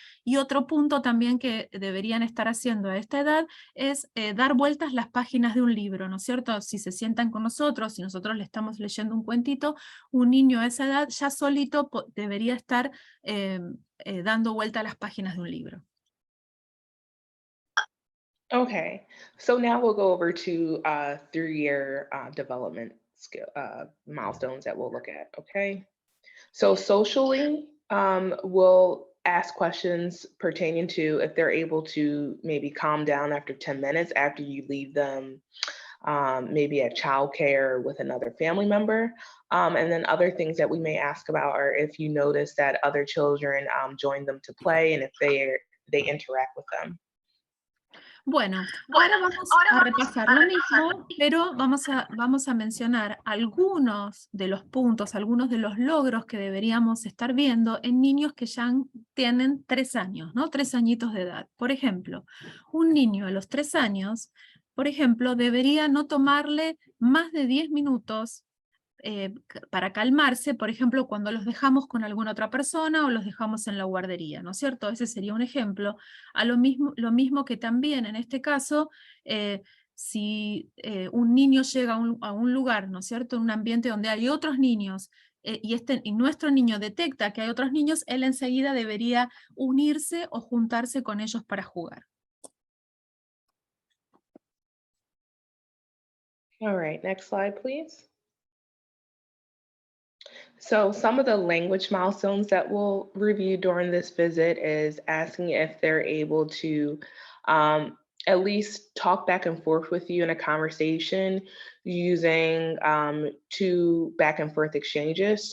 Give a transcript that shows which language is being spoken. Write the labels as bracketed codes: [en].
[es] Y otro punto también que deberían estar haciendo a esta edad es dar vueltas las páginas de un libro, ¿no es cierto? Si se sientan con nosotros, si nosotros le estamos leyendo un cuentito, un niño a esa edad ya solito debería estar dando vuelta a las páginas de un libro. [en] Okay, so now we'll go over to 3-year development skill milestones that we'll look at. Okay, so socially, we'll ask questions pertaining to if they're able to maybe calm down after 10 minutes after you leave them, maybe at childcare with another family member. And then other things that we may ask about are if you notice that other children join them to play and if they interact with them. [es] Bueno, ahora vamos a repasar lo mismo, pero vamos a mencionar algunos de los puntos, algunos de los logros que deberíamos estar viendo en niños que ya tienen 3 años, ¿no? 3 añitos de edad. Por ejemplo, un niño a los 3 años, por ejemplo, debería no tomarle más de 10 minutos para calmarse, por ejemplo, cuando los dejamos con alguna otra persona o los dejamos en la guardería, ¿no es cierto? Ese sería un ejemplo. Lo mismo que también en este caso, si un niño llega a un lugar, ¿no es cierto? En un ambiente donde hay otros niños y nuestro niño detecta que hay otros niños, él enseguida debería unirse o juntarse con ellos para jugar. [en] All right, next slide, please. So some of the language milestones that we'll review during this visit is asking if they're able to at least talk back and forth with you in a conversation using 2 back and forth exchanges.